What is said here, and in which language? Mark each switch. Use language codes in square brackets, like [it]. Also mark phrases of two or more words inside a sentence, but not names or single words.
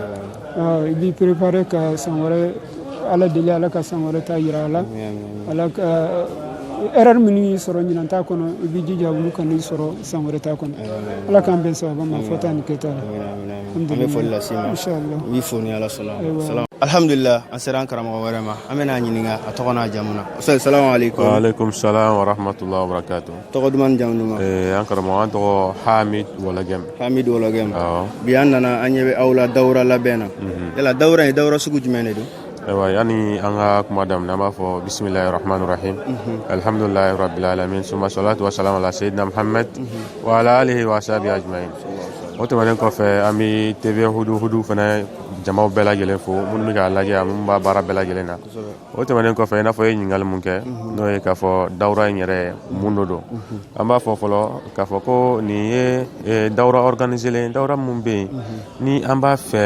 [bm] i b'i préparer ka san wɛrɛ ala deli ala ka san wɛrɛ ta yira a la ala ka erreur minnu y'i sɔrɔ ɲinan t'a kɔnɔ i b'i jija olu kan'i sɔrɔ san wɛrɛ t'a kɔnɔ ala k'an bɛn sababa ma fɔta ni kɛta la an bɛ foli lase i ma n b'i fo ni ala sɔnna alhamdulillah an sera an karamɔgɔ wɛrɛ ma an bɛna ɲininka a tɔgɔ n'a jamu na [ar] سلام عليكم وعليكم السلام ورحمة الله وبركاته [bm] tɔgɔ duman ni jamu duman an karamɔgɔ an tɔgɔ Hamid Wolagem bi an nana an ɲɛ bɛ aw la dawura labɛn na yala dawura ye dawura sugu jumɛn de don ayiwa yani an ka kuma daminɛ an b'a fɔ [ar] بسم الله الرحمن الرحيم الحمد لله رب العالمين ثم الصلاة والسلام على سيدنا محمد وعلى آله وصحبه أجمعين [bm] o tɛmɛnen kɔfɛ an bɛ TV hudu fana jamaw bɛɛ lajɛlen fo minnu bɛ k'a lajɛ a minnu b'a baara bɛɛ lajɛlen na o tɛmɛnen kɔfɛ i n'a fɔ ye ɲininkali mun kɛ n'o ye k'a fɔ dawura in yɛrɛ mun don an b'a fɔ fɔlɔ k'a fɔ ko nin ye dawura organiselen dawura mun bɛ yen ni an b'a